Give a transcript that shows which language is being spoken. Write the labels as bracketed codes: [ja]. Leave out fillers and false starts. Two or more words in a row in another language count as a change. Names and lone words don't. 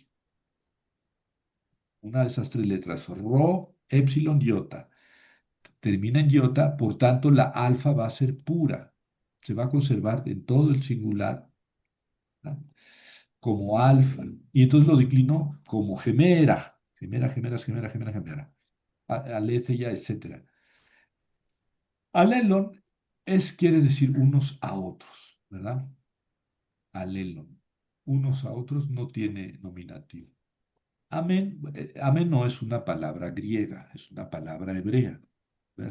[es] Una de esas tres letras. Ro, epsilon, iota. Termina en iota, por tanto la alfa va a ser pura. Se va a conservar en todo el singular, ¿verdad? Como alfa. Y entonces lo declinó como gemera. [el] ἡμέρα, ἡμέρας, ἡμέρᾳ, ἡμέρα, ἡμέρα. [es] Aletheia, etcétera. Alelon quiere decir unos a otros, ¿verdad? Alelon. Unos a otros no tiene nominativo. Amén, amén no es una palabra griega, es una palabra hebrea, ¿verdad?